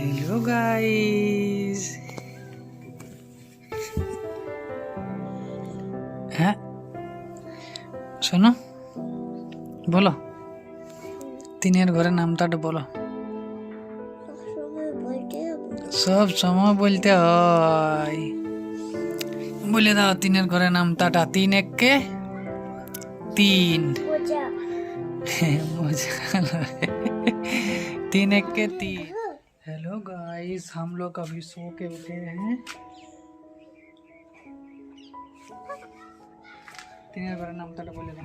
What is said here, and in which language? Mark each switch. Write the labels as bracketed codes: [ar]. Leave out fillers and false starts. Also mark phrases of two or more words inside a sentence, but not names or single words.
[en] Hello guys. [bn] হ্যাঁ শোনো, বলো তিনের ঘরের নামটা বলো। সব সময় বলতে হয়, বলে দাও তিনের ঘরের নামটা। তিন একে [hi] तीन। तीन एक के तीन। [en] Hello guys, [hi] हम लोग अभी सो के उठे हैं। तीन बार नाम तक बोलेगा।